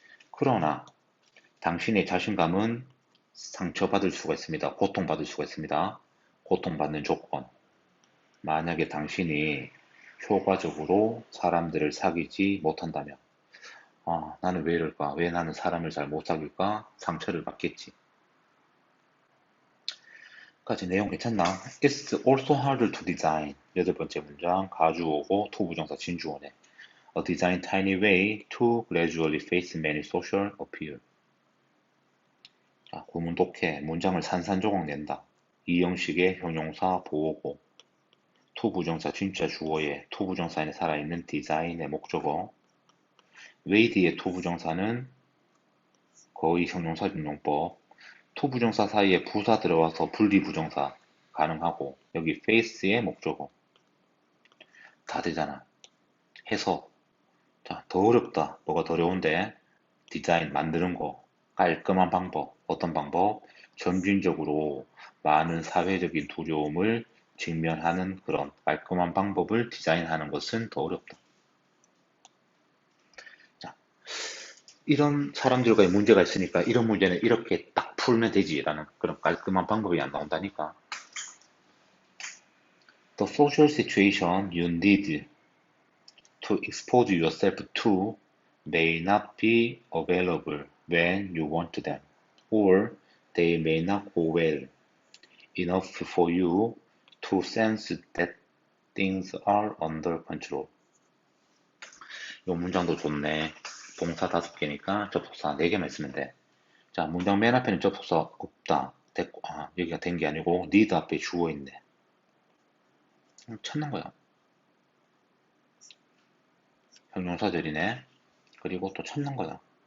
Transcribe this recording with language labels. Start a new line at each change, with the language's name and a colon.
Korean: 그러나 당신의 자신감은 상처받을 수가 있습니다. 고통받을 수가 있습니다. 고통받는 조건. 만약에 당신이 효과적으로 사람들을 사귀지 못한다면, 나는 왜 이럴까? 왜 나는 사람을 잘 못 사귈까? 상처를 받겠지. 까지 내용 괜찮나?
English: It's also harder to design.
Korean: 여덟 번째 문장, 가주어고 투부정사 진주어네.
English: A design tiny way to gradually face many social appeal.
Korean: 자, 구문 독해, 문장을 산산조각 낸다. 이 형식의 형용사 보호고, 투부정사 진짜 주어에 투부정사에 살아있는 디자인의 목적어, 웨이드의 투부정사는 거의 형용사 준용법, 투부정사 사이에 부사 들어와서 분리부정사 가능하고, 여기 face의 목적어. 다 되잖아. 해서, 자, 더 어렵다. 뭐가 더 어려운데? 디자인, 만드는 거. 깔끔한 방법. 어떤 방법? 점진적으로 많은 사회적인 두려움을 직면하는 그런 깔끔한 방법을 디자인하는 것은 더 어렵다. 자, 이런 사람들과의 문제가 있으니까 이런 문제는 이렇게 딱 풀면 되지라는 그런 깔끔한 방법이 안 나온다니까.
English: The social situation you need to expose yourself to may not be available when you want them, or they may not go well enough for you to sense that things are under control.
Korean: 이 문장도 좋네. 동사 5개니까 접속사 4개만 쓰면 돼. 자, 문장 맨 앞에는 접속사 없다. 됐고, 여기가 된 게 아니고 need 앞에 주어 있네. 찾는 거야. 형용사절이네. 그리고 또 찾는 거야.